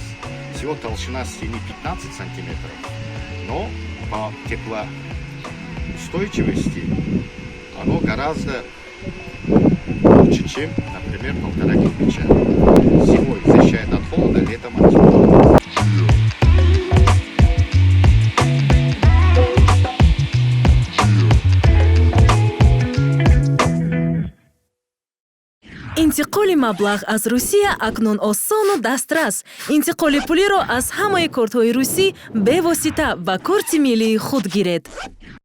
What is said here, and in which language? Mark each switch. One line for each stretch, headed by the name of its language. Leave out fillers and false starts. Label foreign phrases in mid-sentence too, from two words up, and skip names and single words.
Russian: Всего толщина стены 15 сантиметров, но по теплоустойчивости оно гораздо лучше, чем, например, 1,5 кирпича. Зимой защищает от холода, летом от тепла.
Tajik: интиқоли маблағ аз Русия акнун осону дастрас. интиқоли пулиро аз ҳамаи кортҳои русӣ бевосита ба корти миллии худ гиред.